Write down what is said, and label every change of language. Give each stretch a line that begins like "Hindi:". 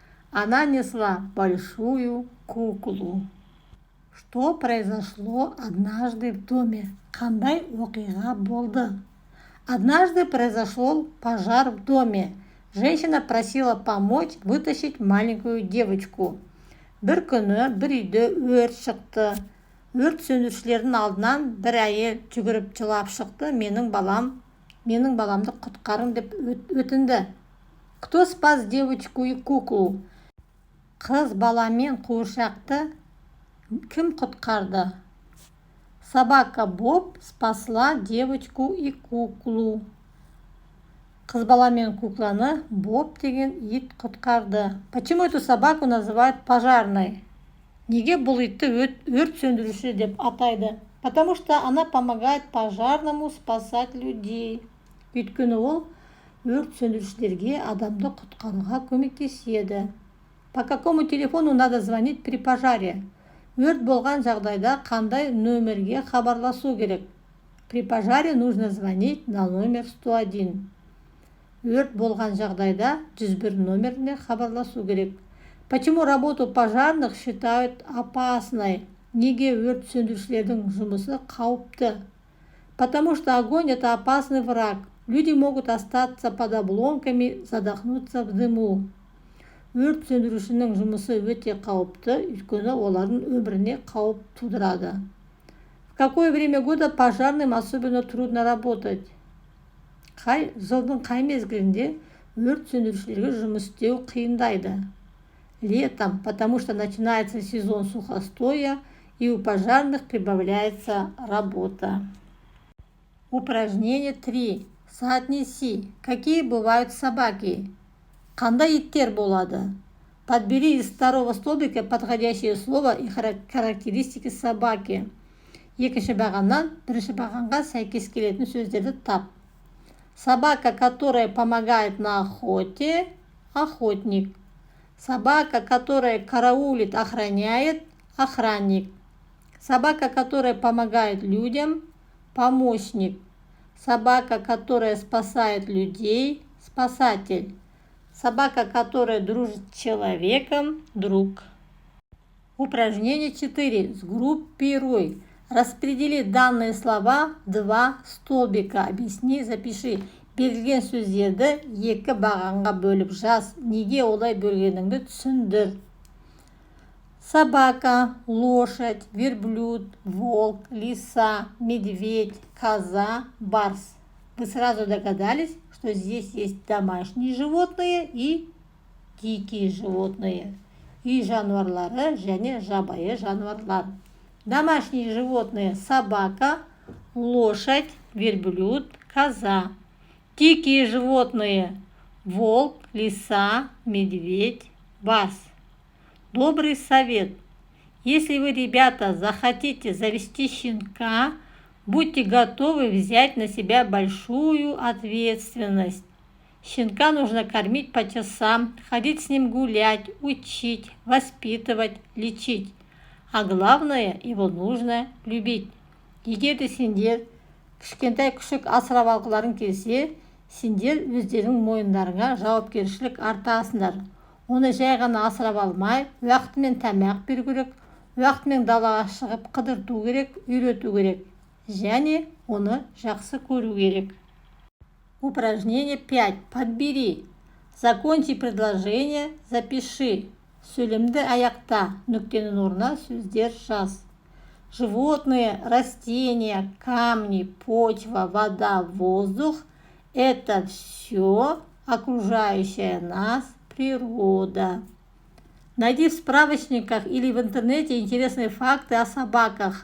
Russian: Она несла большую куклу. Что произошло однажды в доме?
Kazakh: Қандай оқиға болды?
Russian: Однажды произошел пожар в доме. Женщина просила помочь вытащить маленькую девочку.
Kazakh: Бір күні бір үйде өрт шықты. Өрт сөндірушілердің алдынан бір әйел жүгіріп жылап шықты. Менің баламды құтқарың деп өтінді.
Russian: Кто спас девочку и куклу?
Kazakh: Қыз бала мен қуыршақты кім құтқарды?
Russian: Собака Боб спасла девочку и куклу.
Kazakh: Қыз бала мен кукланы Боб деген ит құтқарды.
Russian: Почему эту собаку называют пожарной?
Kazakh: Неге бұл итті өрт сөндіруші деп атайды?
Russian: Потому что она помогает пожарному спасать людей.
Kazakh: Өйткені ол өрт сөндірушілерге адамды құтқаруға көмектеседі.
Russian: По какому телефону надо звонить при пожаре?
Kazakh: Өрт болған жағдайда қандай нөмерге хабарласу керек?
Russian: При пожаре нужно звонить на номер 101.
Kazakh: Өрт болған жағдайда 101 номеріне хабарласу керек.
Russian: Почему работу пожарных считают опасной?
Kazakh: Неге өрт сөндірушілердің жұмысы қауіпті?
Russian: Потому что огонь – это опасный враг. Люди могут остаться под обломками, задохнуться в дыму.
Kazakh: Өрт сөндірушінің жұмысы өте қауіпті, өйткені олардың өміріне қауіп тудырады.
Russian: В какое время года пожарным особенно трудно работать?
Kazakh: Жылдың қай мезгілінде өрт сөндірушілерге жұмыс істеу қиындайды?
Russian: Летом, потому что начинается сезон сухостоя, и у пожарных прибавляется работа. Упражнение 3. Соотнеси. Какие бывают собаки?
Kazakh: Қандай иттер болады?
Russian: Подбери из второго столбика подходящее слово и характеристики собаки.
Kazakh: Екінші бағаннан бірінші бағанға сәйкес келетін сөздерді тап.
Russian: Собака, которая помогает на охоте – охотник. Собака, которая караулит, охраняет – охранник. Собака, которая помогает людям – помощник. Собака, которая спасает людей – спасатель. Собака, которая дружит с человеком – друг. Упражнение 4. Сгруппируй. Распредели данные слова в 2 столбика. Объясни, запиши.
Kazakh: Берілген сөздерді 2 бағанға бөліп жаз. Неге олай бөлгеніңді түсіндір.
Russian: Собака, лошадь, верблюд, волк, лиса, медведь, коза, барс. Вы сразу догадались, что здесь есть домашние животные и дикие животные.
Kazakh: Үй жануарлары және жабайы жануарлар.
Russian: Домашние животные – собака, лошадь, верблюд, коза. Дикие животные – волк, лиса, медведь, бас. Добрый совет. Если вы, ребята, захотите завести щенка, будьте готовы взять на себя большую ответственность. Щенка нужно кормить по часам, ходить с ним гулять, учить, воспитывать, лечить. А главное, его нужно любить.
Kazakh: Егер де сендер кішкентай күшік асырап алғыларың келсе, сендер өздерің мойындарыңа жауапкершілік артасыңдар. Оны жай ғана асырап алмай, уақытымен тамақ беру керек, уақытымен далаға шығып қыдырту керек, үйрету керек. Және оны жақсы көру керек.
Russian: Упражнение 5. Подбери. Закончи предложение, запиши.
Kazakh: Сөйлемді аяқта, нүктенің орнына сөздер жаз.
Russian: Животные, растения, камни, почва, вода, воздух – это все окружающая нас природа. Найди в справочниках или в интернете интересные факты о собаках.